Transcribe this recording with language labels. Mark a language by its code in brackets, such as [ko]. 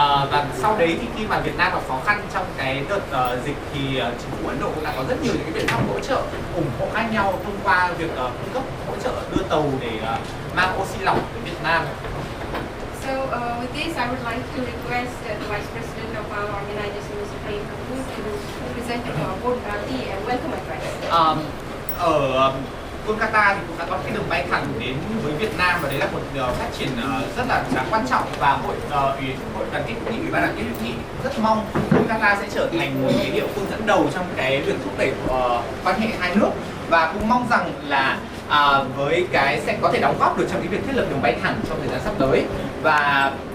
[vi] Và sau đấy thì khi mà Việt Nam gặp khó khăn trong cái đợt dịch thì chính phủ Ấn Độ cũng đã có rất nhiều những cái biện pháp hỗ trợ ủng hộ khác nhau thông qua việc cung cấp hỗ trợ đưa tàu để mang oxy lỏng đến Việt Nam. [en] So with this, I would like to request the Vice President of our organization, Mr. Khanh Hoa, to present board and welcome address. [vi] Ở Kolkata thì cũng đã có cái đường bay thẳng đến với Việt Nam, và đấy là một phát triển rất là đáng quan trọng, và hội đoàn kết hữu nghị, Ủy ban đoàn kết hữu nghị rất mong Kolkata sẽ trở thành một cái địa phương dẫn đầu trong cái việc thúc đẩy quan hệ hai nước, và cũng mong rằng là với cái sẽ có thể đóng góp được trong cái việc thiết lập đường bay thẳng trong thời gian sắp tới. Và